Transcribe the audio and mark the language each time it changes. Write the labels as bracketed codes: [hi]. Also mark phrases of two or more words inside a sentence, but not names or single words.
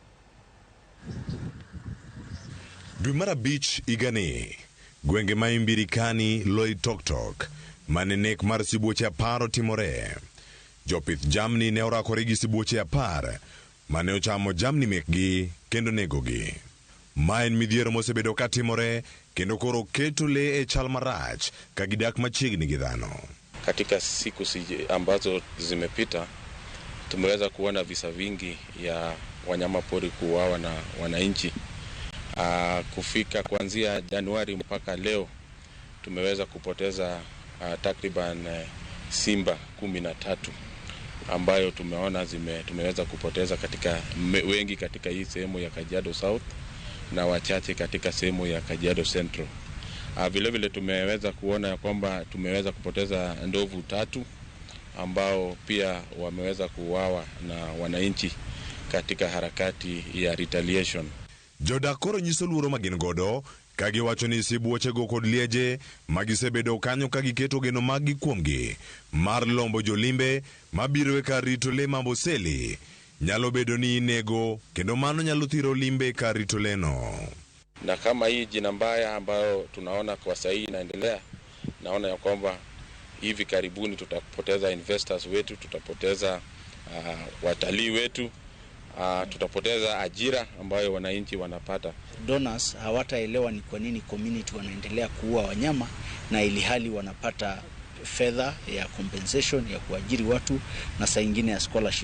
[luo] Dwe mar abich igani, gwenge ma Imbirikani, Loitoktok, mane nek mar sibuoche 10 otimore. Jopith jamni ne orakore gi sibuoche 10 mane ochamo jamni mekgi kendo negogi. Ma en midhiero mosebedo ka timore kendo koro keto le e chal marach ka gidak machiegni gi dhano. [sw] Katika siku ambazo zimepita tumeweza kuona visa vingi ya wanyama pori kuuawa na wananchi. Kufika kuanzia Januari mpaka leo tumeweza kupoteza takriban simba 13 ambayo tumeona tumeweza kupoteza wengi katika hii sehemu ya Kajiado South na wachache katika sehemu ya Kajiado Central. Vile vile tumeweza kuona ya kwamba tumeweza kupoteza ndovu 3 ambao pia wameweza kuuawa na wananchi katika harakati ya retaliation. [luo] Jodak koro nyiso luoro magin godo kagi wacho ni sibuoche go kod lieje magisebedo kanyo kagiketo geno magi kuomgi mar lombo jolimbe mabiro e kar rito le Amboseli nyalo bedo ni nego kendo mano nyalo thiro limbe kar rito leno. [sw] Na kama hii jina mbaya ambayo tunaona kwa sasa inaendelea, naona ya kwamba hivi karibuni tutapoteza investors wetu, tutapoteza watalii wetu, tutapoteza ajira ambayo wananchi wanapata. Donors hawataelewa ni kwa nini community wanaendelea kuua wanyama na ili hali wanapata fedha ya compensation ya kuajiri watu na saa nyingine ya scholarship.